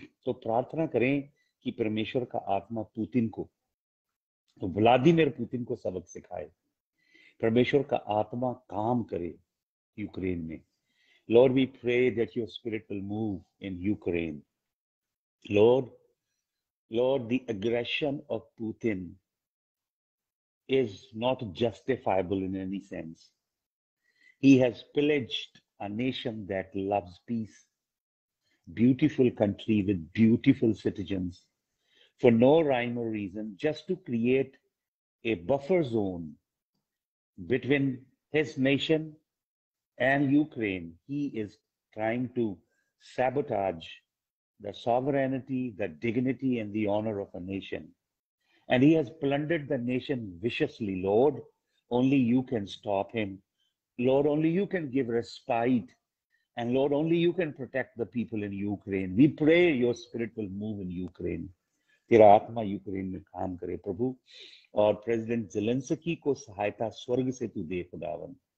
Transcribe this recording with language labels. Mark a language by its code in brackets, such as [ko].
[hi] तो प्रार्थना करें कि परमेश्वर का आत्मा पुतिन को, तो व्लादिमीर पुतिन को सबक सिखाए. परमेश्वर का आत्मा काम करे यूक्रेन में. [en] Lord, we pray that your spirit will move in Ukraine. Lord, the aggression of Putin is not justifiable in any sense. He has pillaged a nation that loves peace. beautiful country with beautiful citizens for no rhyme or reason, just to create a buffer zone between his nation and Ukraine. He is trying to sabotage the sovereignty, the dignity, and the honor of a nation. And he has plundered the nation viciously. Lord, only you can stop him. Lord, only you can give respite. And Lord, only you can protect the people in Ukraine. We pray your spirit will move in Ukraine. [hi] तेरा आत्मा Ukraine में काम करे प्रभु, और president Zelensky को सहायता स्वर्ग से तू दे खुदावन.